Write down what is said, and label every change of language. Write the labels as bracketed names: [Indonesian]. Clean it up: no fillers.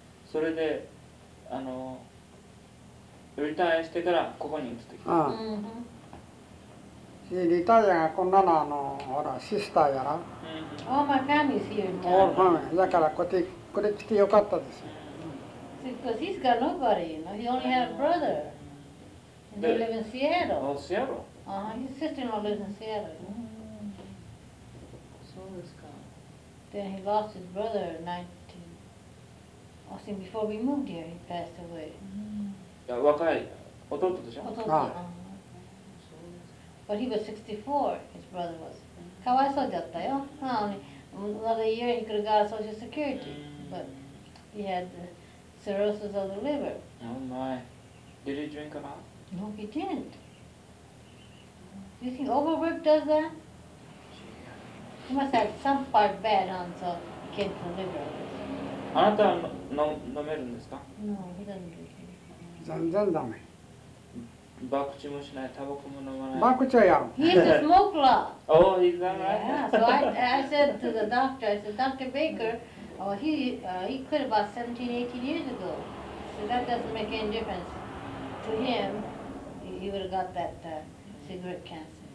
[Japanese] それで、リタイアしてからここに移ってきた。 Uh-huh. リタイアがこんなの、ほら、シスターやら。 [English] All my family's here in town. All family. [Japanese] だから、こっち、これ来てよかったですよ。 [English] Because he's got nobody, you know. He only had a brother. And they live in Seattle. Oh, Seattle? Uh-huh. His sister-in-law lives in Seattle. So this guy. Then he lost his brother in 19... I think before we moved here, he passed away. [Japanese] Mm-hmm. 若い弟でしょ? 弟。 [English] Ah. But he was 64, his brother was. [Japanese] かわいそうだったよ。 [English] Another year he could have got Social Security, but he had cirrhosis of the liver. Oh my. Did he drink a lot? No, he didn't. Do you think overwork does that? He must have some part bad on, so he came to the liver. [Japanese] あなたは飲めるんですか? [English] No, he doesn't drink anything. [Japanese] 全然ダメ。バクチもしない、タバコも飲まない。バクチはやん。 [English] He's a smoker. Oh, he's not right. So I said to the doctor, I said, Dr. Baker, he quit about 17, 18 years ago. So that doesn't make any difference. To him, he would have got that cigarette cancer.